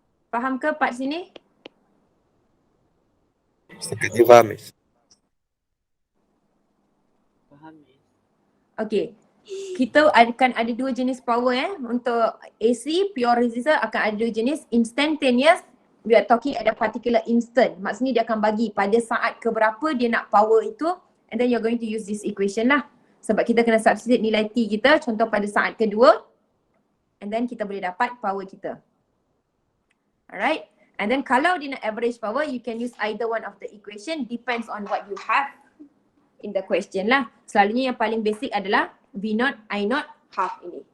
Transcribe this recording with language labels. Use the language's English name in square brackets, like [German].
[Malay] Faham ke part sini? Setakat je faham, Miss. Okay. Kita akan ada dua jenis power Untuk AC, pure resistor akan ada dua jenis. [English] Instantaneous, we are talking at a particular instant. [Malay] Maksudnya dia akan bagi pada saat keberapa dia nak power itu, [English] and then you're going to use this equation [Malay] lah. Sebab kita kena substitute nilai T kita, contoh pada saat kedua, [English] and then [Malay] kita boleh dapat power kita. Alright. [English] And then [Malay] kalau dia nak [English] average power, you can use either one of the equation, depends on what you have in the question lah. [Malay] Selalunya yang paling basic adalah V0, I0, half ini.